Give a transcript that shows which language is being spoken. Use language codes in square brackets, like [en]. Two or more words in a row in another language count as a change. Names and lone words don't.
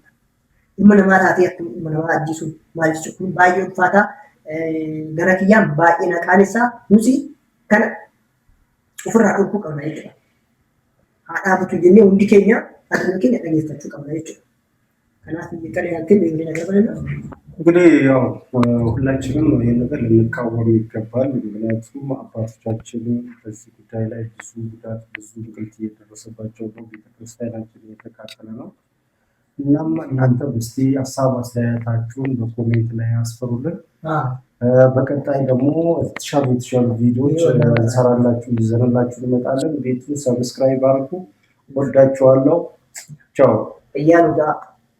[om] Ilma namaa taatee akkamitti ilma namaa ajjeesuun maal jechuudha? Kun baay'ee ulfaataa gara kiyyaan baay'ee naqaanessaa nuti kana ofirraa dhorkuu qabna jechuudha. Haa dhaabatu jennee hundi keenya addunyaa keenya dhageeffachuu qabna jechuudha. Kanaaf biyya kana yaaltiin beekamtii nagarbalina. [am] እንግዲህ ያው ሁላችንም ይህን ነገር ልንቃወም ይገባል። ምክንያቱም አባቶቻችን በዚህ ጉዳይ ላይ ብዙ ጉዳት ብዙ እንግልት እየደረሰባቸው ነው። ቤተክርስቲያናችን እየተቃጠለ ነው። እናም እናንተ እስቲ ሀሳብ አስተያየታችሁን በኮሜንት ላይ አስፈሩልን። በቀጣይ ደግሞ የተሻሉ ቪዲዮዎች እንሰራላችሁ ይዘንላችሁ እንመጣለን። ቤቱን ሰብስክራይብ አድርጉ። ወዳችኋለሁ። ቻው።